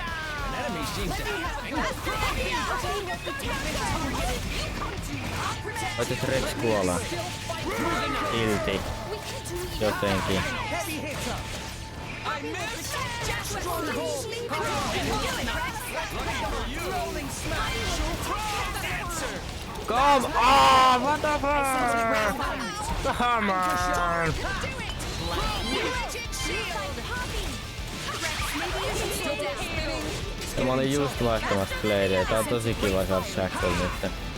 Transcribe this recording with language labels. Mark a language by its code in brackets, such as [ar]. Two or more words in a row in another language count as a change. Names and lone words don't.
[fi] Voitais Rex kuolla. Silti. Jotenkin. [en] Come on! What the fuck? Come on! [fi] Ja mä olin just vaihtamassa bladeja. Tää on tosi kiva saada shackle nyt.